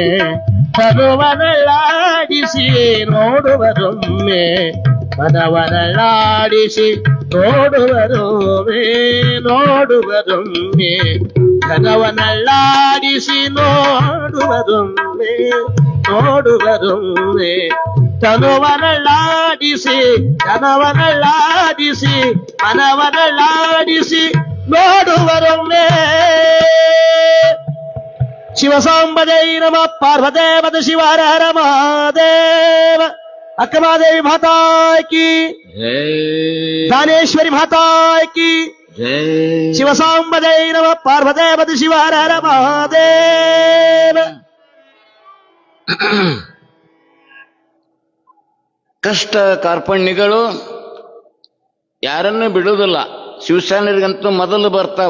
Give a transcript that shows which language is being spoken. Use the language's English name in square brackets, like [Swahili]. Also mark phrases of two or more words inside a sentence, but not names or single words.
[Kannada] ತರುವನಳ್ಳಾಡಿಸಿ ನೋಡುವರೊಮ್ಮೆ ಮನವನಳ್ಳಾಡಿಸಿ ನೋಡುವರೊಮ್ಮೆ ನೋಡುವರೊಮ್ಮೆ ಧನವನಳ್ಳಾಡಿಸಿ ನೋಡುವರೊಮ್ಮೆ ನೋಡುವರೊಮ್ಮೆ ತನುವನಳ್ಳಾಡಿಸಿ ಧನವನಳ್ಳಾಡಿಸಿ ಮನವನಳ್ಳಾಡಿಸಿ ನೋಡುವರೊಮ್ಮೆ [Sanskrit] ಶಿವಸಾಂಬದೇ ನಮಃ ಪಾರ್ವತೇ ಪದ ಶಿವ ಹರ ಹರ ಮಹಾದೇವ ಅಕ್ಕಮಹಾದೇವಿ [Hindi] माता की [Sanskrit] ದಾನೇಶ್ವರಿ [Hindi] माता की [Sanskrit] ಶಿವಸಾಂಬದೇ ನಮಃ ಪಾರ್ವತೇ ಪದ ಶಿವ ಹರ ಹರ ಮಹಾದೇವ. [Kannada] ಕಷ್ಟ ಕಾರ್ಪಣ್ಯಗಳು ಯಾರನ್ನೂ ಬಿಡುವುದಿಲ್ಲ, ಶಿವಸೇನರಿಗಂತೂ ಮೊದಲು ಬರ್ತಾವ.